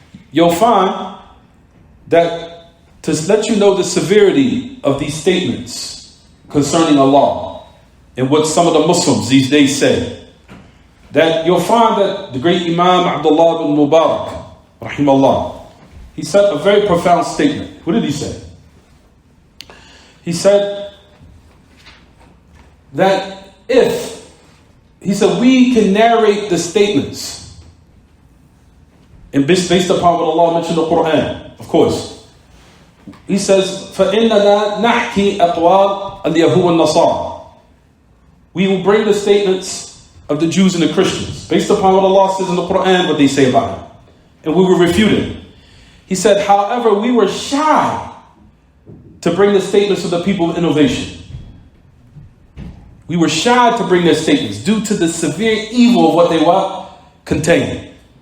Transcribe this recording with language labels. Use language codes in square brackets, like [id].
[en] You'll find that to let you know the severity of these statements concerning Allah and what some of the Muslims these days say, that you'll find that the great Imam Abdullah bin Mubarak, rahimahullah, he said a very profound statement. What did he say? He said that he said we can narrate the statements and based upon what Allah mentioned in the Quran, of course. He says, [ar] فَإِنَّنَا نَحْكِي أَقْوَالَ الْيَهُودِ وَالنَّصَارَى. [en] We will bring the statements of the Jews and the Christians, based upon what Allah says in the Quran, what they say about it. And we will refute it. He said, however, we were shy to bring the statements of the people of innovation. We were shy to bring their statements due to the severe evil of what they contain.